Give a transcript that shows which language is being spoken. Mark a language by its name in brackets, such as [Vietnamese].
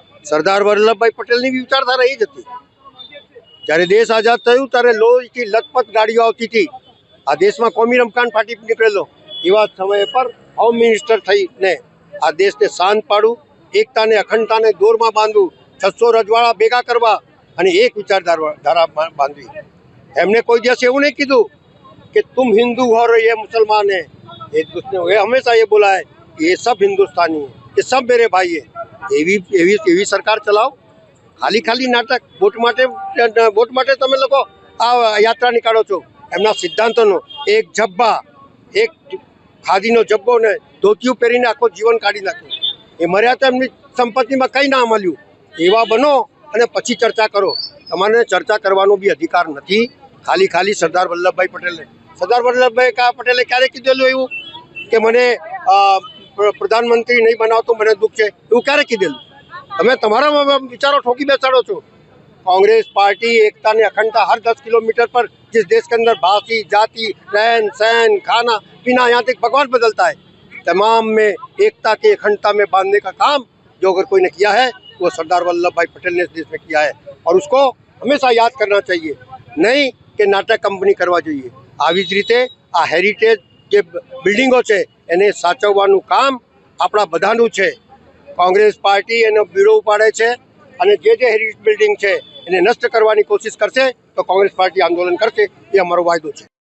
[Gujarati] સરદાર વલ્લભભાઈ પટેલની વિચારધારા એ જ હતી. જ્યારે દેશ આઝાદ થયું ત્યારે લોહીથી લથપથ ગાડીઓ આવતી હતી, આ દેશમાં કોમી રમખાણ ફાટી નીકળેલો, એવા સમય પર હોમ મિનિસ્ટર થઈને આ દેશને શાંત પાડવું, એકતાને અખંડતાને દોરમાં બાંધવું, 600 રજવાડા ભેગા કરવા અને એક વિચારધારા બાંધવી. એમને કોઈ દિવસ એવું નહીં કીધું [Hindi] कि तुम हिंदू हो और ये मुसलमान है, एक दूसरे ये हमेशा ये बोला है कि ये सब हिंदुस्तानी है, ये सब मेरे भाई है. [Gujarati] એવી સરકાર ચલાવો. ખાલી નાટક વોટ માટે તમે લોકો આ યાત્રા નીકાળો છો. એમના સિદ્ધાંતોનો એક જબ્બા, એક ખાદીનો જબ્બો ને ધોતિયું પહેરીને આખો જીવન કાઢી નાખ્યું. એ મર્યા તો એમની સંપત્તિમાં કંઈ ના મળ્યું. એવા બનો અને પછી ચર્ચા કરો. તમારે ચર્ચા કરવાનો બી અધિકાર નથી. ખાલી સરદાર વલ્લભભાઈ પટેલે ક્યારે કીધેલું એવું કે મને પ્રધાનમંત્રી નહીં બનાવતો મને દુઃખ છે? એવું ક્યારે કીધેલું? તમે તમારા વિચારો ઠોકી બેસાડો છો. [Hindi] कांग्रेस पार्टी एकता ने अखंडता हर 10 किलोमीटर पर जिस देश के अंदर भाषी, जाति, रहन सहन, खाना पीना, यहाँ तक भगवान बदलता है, तमाम में एकता के अखंडता में बांधने का काम जो अगर कोई ने किया है वो सरदार वल्लभ भाई पटेल ने इस देश में किया है और उसको हमेशा याद करना चाहिए, नहीं कि नाटक कंपनी करवा જોઈએ. [Gujarati] આવી જ રીતે આ હેરિટેજ જે બિલ્ડિંગો છે એને સાચવવાનું કામ આપણા બધાનું છે. કોંગ્રેસ પાર્ટી એનો બીડો ઉપાડે છે અને જે હેરિટેજ બિલ્ડિંગ છે એને નષ્ટ કરવાની કોશિશ કરશે તો કોંગ્રેસ પાર્ટી આંદોલન કરશે, એ અમારો વાયદો છે.